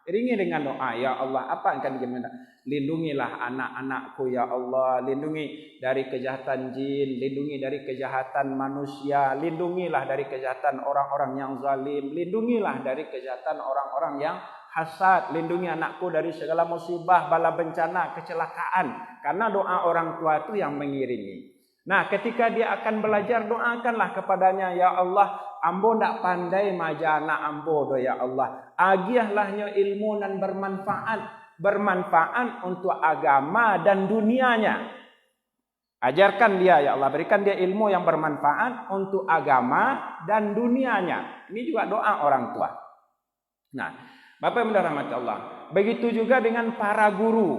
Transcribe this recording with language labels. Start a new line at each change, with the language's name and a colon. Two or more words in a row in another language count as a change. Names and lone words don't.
Indonesian: Iringi dengan doa, ya Allah, apa yang akan gimana? Lindungilah anak-anakku ya Allah, lindungi dari kejahatan jin, lindungi dari kejahatan manusia, lindungilah dari kejahatan orang-orang yang zalim, lindungilah dari kejahatan orang-orang yang hasad, lindungi anakku dari segala musibah, bala bencana, kecelakaan. Karena doa orang tua itu yang mengiringi. Nah, ketika dia akan belajar, doakanlah kepadanya, ya Allah,
Minangkabau: ambo ndak pandai maja anak ambo do
Indonesian: ya Allah. Agiahlahnya ilmu dan bermanfaat untuk agama dan dunianya. Ajarkan dia ya Allah, berikan dia ilmu yang bermanfaat untuk agama dan dunianya. Ini juga doa orang tua. Nah, Bapak yang dirahmati Allah, begitu juga dengan para guru.